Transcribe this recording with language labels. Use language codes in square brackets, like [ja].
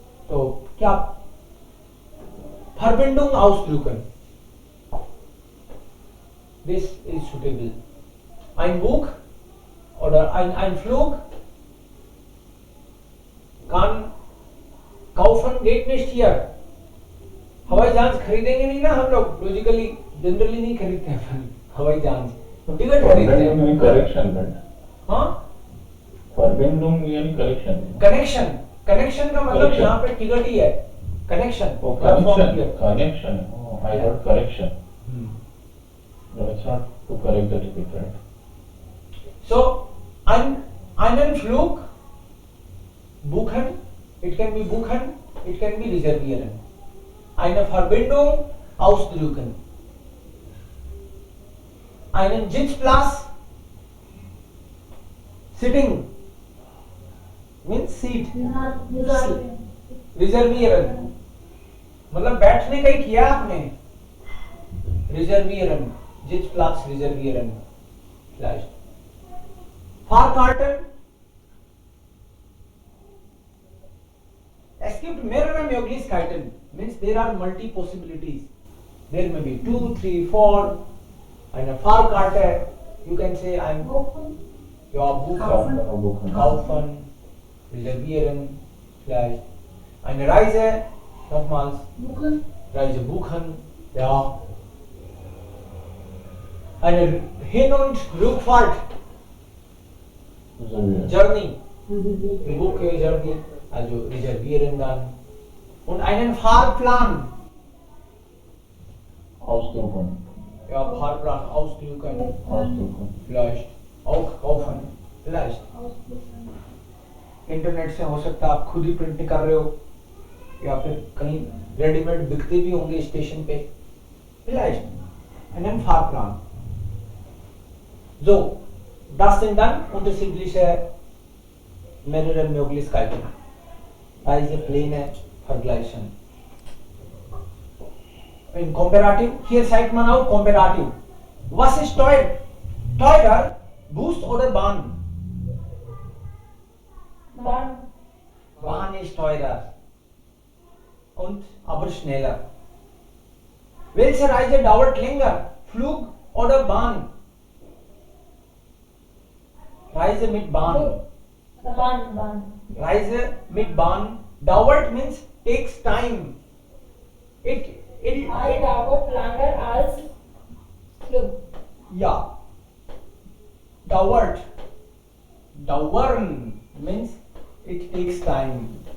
[hi] तो क्या [de] Verbindung ausdrucken. [en] This is suitable. [de] Ein Buch oder ein Flug kann kaufen geht nicht hier. [hi] हवाई जहाज खरीदेंगे नहीं ना हम लोग, लॉजिकली जनरली नहीं खरीदते हैं हवाई जहाज, तो टिकट खरीदते हैं. करेक्शन. हाँ, Verbindung यानी कनेक्शन. कनेक्शन. कनेक्शन का मतलब यहाँ पे टिकट ही है. Connection. [en] Connection. Oh, I heard correction. No, it's not to correct the ticket, right? [de] So einen Flug buchen. [en] It can be [de] buchen. [en] It can be reservieren. [de] Eine Verbindung ausdrücken. Einen Sitzplatz, [en] sitting means seat. Reservieren मतलब बैठने का ही किया आपने. [de] Reservieren, Sitzplatz reservieren. Vielleicht. Fahrkarten. Es gibt mehrere Möglichkeiten. [en] Means there are multi possibilities. There may be 2, 3, 4. [de] Eine Fahrkarte. [en] You can say I'm [de] ja buchen, kaufen, reservieren, vielleicht. Eine Reise, nochmals Reisebuchen, ja. Eine Hin- und Rückfahrt, Journey, Buche, Journey, also reservieren dann. Und einen Fahrplan, Ausdrucken. ja, Fahrplan ausdrucken, Ausdrucken. vielleicht auch kaufen, vielleicht. इंटरनेट से हो सकता है आप खुद ही प्रिंट कर रहे हो या फिर कहीं रेडीमेड बिकते भी होंगे स्टेशन पे vielleicht einen Fahrplan. So, das sind dann unterschiedliche mehrere Möglichkeiten. Reisepläne vergleichen. In Komparativ, hier zeigt man auch Komparativ. Was ist teuer? Teurer, Bus oder Bahn? Bahn. Bahn ist teurer und aber schneller. Welche Reise dauert länger? Flug oder Bahn? Reise mit Bahn. Bahn. Reise mit Bahn dauert [en] means takes time. It [de] I dauert longer als Flug. ja. Dauert. [en] Dauern means it takes time.